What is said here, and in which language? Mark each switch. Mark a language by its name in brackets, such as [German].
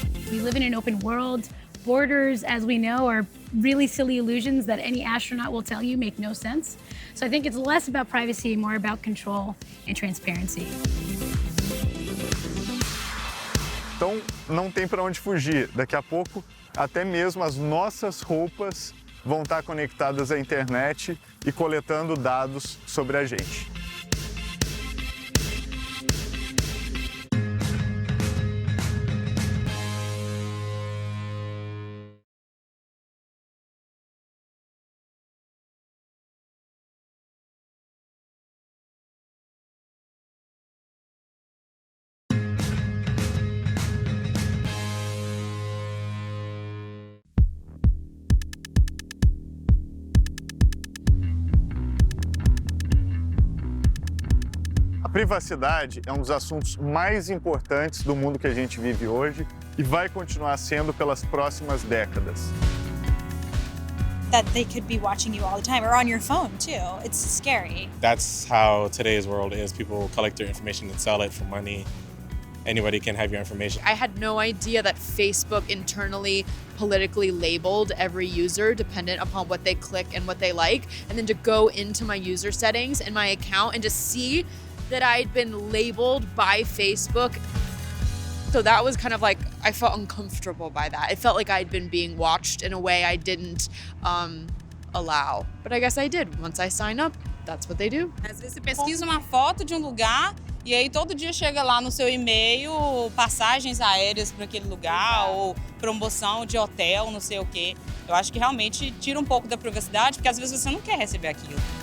[English] We live in an open world. Borders, as we know, are really silly illusions that any astronaut will tell you make no sense. So I think it's less about privacy, more about control and transparency. [Portuguese] Então, não tem para onde fugir. Daqui a pouco, até mesmo as nossas roupas vão estar conectadas à internet e coletando dados sobre a gente. A privacidade é um dos assuntos mais importantes do mundo que a gente vive hoje e vai continuar sendo pelas próximas décadas. [English] That they could be watching you all the time or on your phone too. It's scary. That's how today's world is. People collect their information and sell it for money. Anybody can have your information. I had no idea that Facebook internally politically labeled every user dependent upon what they click and what they like. And then to go into my user settings and my account and to see that I'd been labeled by Facebook. So that was kind of like, I felt uncomfortable by that. It felt like I'd been being watched in a way I didn't allow. But I guess I did. Once I sign up, that's what they do. [Portuguese] Às vezes você pesquisa uma foto de lugar e aí todo dia chega lá no seu e-mail passagens aéreas para aquele lugar ou promoção de hotel, não sei o quê. Eu acho que realmente tira um pouco da privacidade, porque às vezes você não quer receber aquilo.